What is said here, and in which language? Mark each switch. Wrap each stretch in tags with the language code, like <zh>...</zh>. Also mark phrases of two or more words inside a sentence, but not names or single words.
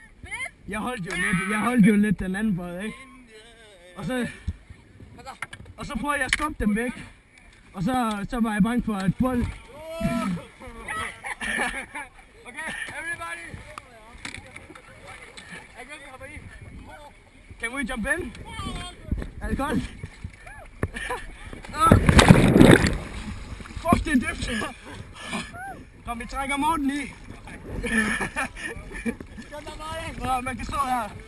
<da>Jeg holdt jo lidt den anden båd, ikke? Og Og så prøver jeg at skubbe dem væk. Og så var jeg bange for at bold.</da> <en>Okay, everybody.</en> <da>Jeg kan ikke hoppe i.</da> <en>Can we jump in?</en> <da>Er det godt? Fuck, det er dybt. Kom, vi trækker Morten i. Man kan stå her.</da>